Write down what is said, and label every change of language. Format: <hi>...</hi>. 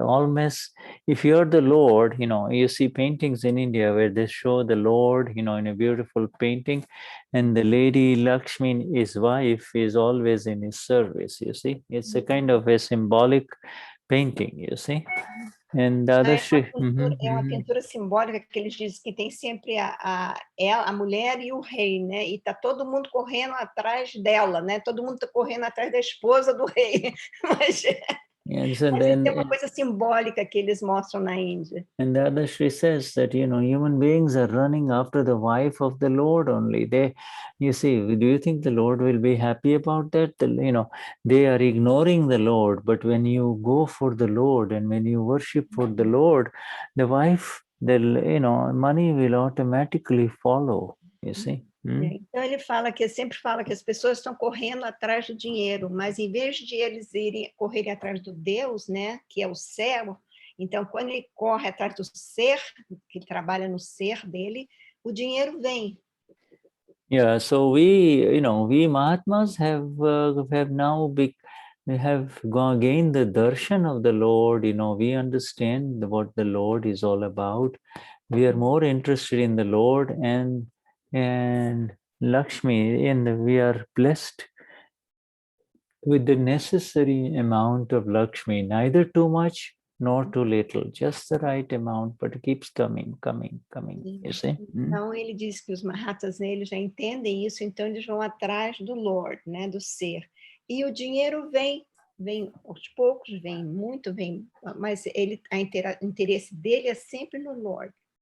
<en>Always, if you're the Lord, you see paintings in India where they show the Lord, in a beautiful painting, and the lady Lakshmi, his wife, is always in his service. You see, it's a kind of a symbolic painting. You see. And Dadashri,</en> <pt>é uma pintura simbólica que eles dizem que tem sempre a mulher e o rei, né? E tá todo mundo correndo atrás dela, né? Todo mundo tá correndo atrás da esposa do rei. Mas isso é uma coisa simbólica que eles mostram na Índia.</pt> <en>And Dadashri says that, human beings are running after the wife of the Lord only. You see, do you think the Lord will be happy about that? They are ignoring the Lord, but when you go for the Lord and when you worship for the Lord, the wife, money will automatically follow, you see.</en> <pt>Então ele sempre fala que as pessoas estão correndo atrás do dinheiro, mas em vez de eles correrem atrás do Deus, né, que é o céu, então quando ele corre atrás do ser, que trabalha no ser dele, o dinheiro vem.</pt> <en>Yeah, so we Mahatmas have now gained the darshan of the Lord. We understand what the Lord is all about. We are more interested in the Lord and Lakshmi, and we are blessed with the necessary amount of Lakshmi, neither too much nor too little, just the right amount, but it keeps coming, you see?</en> <pt>Então ele diz que os Mahatas, eles já entendem isso, então eles vão atrás do Lord, né, do ser. E o dinheiro vem aos poucos, vem muito, mas o interesse dele é sempre no Lord.</pt>